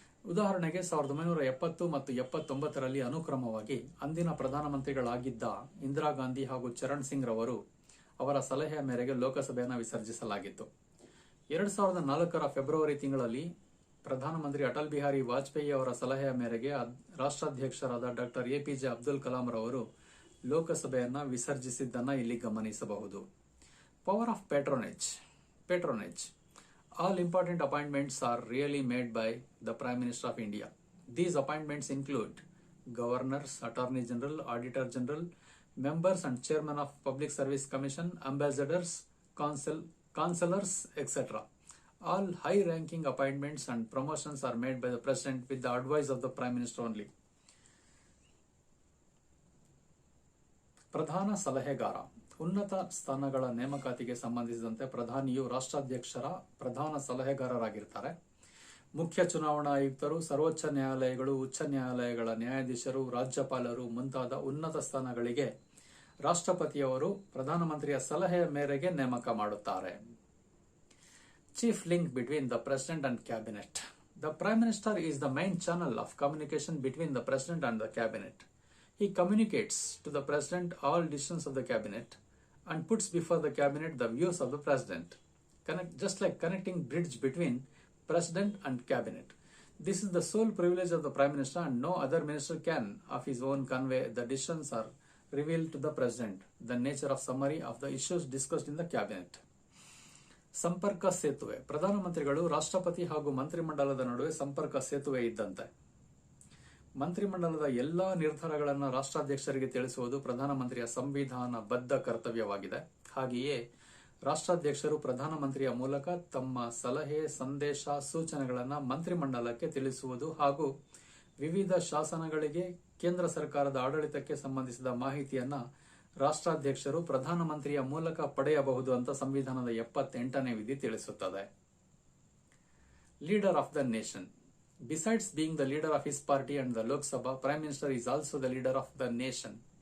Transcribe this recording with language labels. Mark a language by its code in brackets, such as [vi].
[kn] ಉದಾಹರಣೆಗೆ 1970 ಮತ್ತು 79ರಲ್ಲಿ ಅನುಕ್ರಮವಾಗಿ ಅಂದಿನ ಪ್ರಧಾನಮಂತ್ರಿಗಳಾಗಿದ್ದ ಇಂದಿರಾ ಗಾಂಧಿ ಹಾಗೂ ಚರಣ್ ಸಿಂಗ್ ರವರು ಅವರ ಸಲಹೆಯ ಮೇರೆಗೆ ಲೋಕಸಭೆಯನ್ನು ವಿಸರ್ಜಿಸಲಾಗಿತ್ತು. 2004ರ ಫೆಬ್ರವರಿ ತಿಂಗಳಲ್ಲಿ ಪ್ರಧಾನಮಂತ್ರಿ ಅಟಲ್ ಬಿಹಾರಿ ವಾಜಪೇಯಿ ಅವರ ಸಲಹೆಯ ಮೇರೆಗೆ ರಾಷ್ಟ್ರಾಧ್ಯಕ್ಷರಾದ ಡಾಕ್ಟರ್ ಎಪಿಜೆ ಅಬ್ದುಲ್ ಕಲಾಂ ರವರು ಲೋಕಸಭೆಯನ್ನ ವಿಸರ್ಜಿಸಿದ್ದನ್ನ ಇಲ್ಲಿ ಗಮನಿಸಬಹುದು. [en] Power of patronage. All important appointments are really made by the Prime Minister of India. These appointments include governors, attorney general, auditor general, members and chairman of Public Service Commission, ambassadors, councillors, etc. All high-ranking appointments and promotions are made by the President with the advice of the Prime Minister only. [kn] ಪ್ರಧಾನ ಸಲಹೆಗಾರ. ಉನ್ನತ ಸ್ಥಾನಗಳ ನೇಮಕಾತಿಗೆ ಸಂಬಂಧಿಸಿದಂತೆ ಪ್ರಧಾನಿಯು ರಾಷ್ಟ್ರಾಧ್ಯಕ್ಷರ ಪ್ರಧಾನ ಸಲಹೆಗಾರರಾಗಿರ್ತಾರೆ. ಮುಖ್ಯ ಚುನಾವಣಾ ಆಯುಕ್ತರು, ಸರ್ವೋಚ್ಚ ನ್ಯಾಯಾಲಯಗಳು, ಉಚ್ಚ ನ್ಯಾಯಾಲಯಗಳ ನ್ಯಾಯಾಧೀಶರು, ರಾಜ್ಯಪಾಲರು ಮುಂತಾದ ಉನ್ನತ ಸ್ಥಾನಗಳಿಗೆ ರಾಷ್ಟ್ರಪತಿಯವರು ಪ್ರಧಾನಮಂತ್ರಿಯ ಸಲಹೆಯ ಮೇರೆಗೆ ನೇಮಕ ಮಾಡುತ್ತಾರೆ. [en] Chief link between the president and cabinet. The prime minister is the main channel of communication between the president and the cabinet. He communicates to the President all decisions of the Cabinet and puts before the Cabinet the views of the President, just like connecting bridge between President and Cabinet. This is the sole privilege of the Prime Minister and no other minister can of his own convey the decisions are revealed to the President, the nature of summary of the issues discussed in the Cabinet. [kn] ಸಂಪರ್ಕ ಸೇತುವೆ. ಪ್ರಧಾನಮಂತ್ರಿಗಳು ರಾಷ್ಟ್ರಪತಿ ಹಾಗೂ ಮಂತ್ರಿಮಂಡಲದ ನಡುವೆ ಸಂಪರ್ಕ ಸೇತುವೆ ಇದ್ದಂತೆ. ಮಂತ್ರಿಮಂಡಲದ ಎಲ್ಲಾ ನಿರ್ಧಾರಗಳನ್ನು ರಾಷ್ಟ್ರಾಧ್ಯಕ್ಷರಿಗೆ ತಿಳಿಸುವುದು ಪ್ರಧಾನಮಂತ್ರಿಯ ಸಂವಿಧಾನಬದ್ಧ ಕರ್ತವ್ಯವಾಗಿದೆ. ಹಾಗೆಯೇ ರಾಷ್ಟ್ರಾಧ್ಯಕ್ಷರು ಪ್ರಧಾನಮಂತ್ರಿಯ ಮೂಲಕ ತಮ್ಮ ಸಲಹೆ, ಸಂದೇಶ, ಸೂಚನೆಗಳನ್ನು ಮಂತ್ರಿಮಂಡಲಕ್ಕೆ ತಿಳಿಸುವುದು ಹಾಗೂ ವಿವಿಧ ಶಾಸನಗಳಿಗೆ ಕೇಂದ್ರ ಸರ್ಕಾರದ ಆಡಳಿತಕ್ಕೆ ಸಂಬಂಧಿಸಿದ ಮಾಹಿತಿಯನ್ನ ರಾಷ್ಟ್ರಾಧ್ಯಕ್ಷರು ಪ್ರಧಾನಮಂತ್ರಿಯ ಮೂಲಕ ಪಡೆಯಬಹುದು ಅಂತ ಸಂವಿಧಾನದ 78ನೇ ವಿಧಿ ತಿಳಿಸುತ್ತದೆ. [en] Leader of the nation. Besides being the leader of his party and the Lok Sabha, Prime Minister is also the leader of the nation.